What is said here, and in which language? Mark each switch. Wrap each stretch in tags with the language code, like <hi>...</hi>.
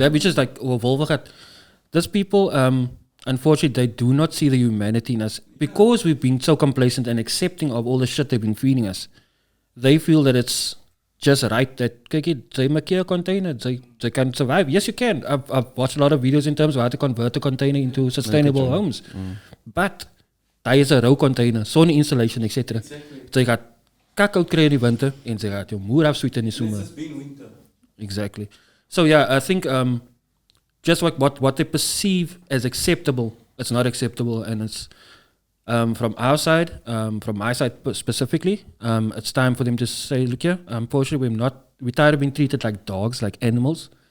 <en>Yeah, which is like overwolvigheid. Those people, unfortunately, they do not see the humanity in us because we've been so complacent and accepting of all the shit they've been feeding us. They feel that it's just right that they make a container, they can survive. Yes, you can. I've watched a lot of videos in terms of how to convert a container into sustainable homes.</en> <af>But daar is 'n rou container, sonne insulation, etc. Jy gaat kak kry in die winter en jy gaat jou moer afsweet in die somer.</af> <en>It's been winter. Exactly. So yeah, I think just what they perceive as acceptable, it's not acceptable, and it's from our side, from my side specifically, it's time for them to say, look here, unfortunately we're tired of being treated like dogs, like animals.</en>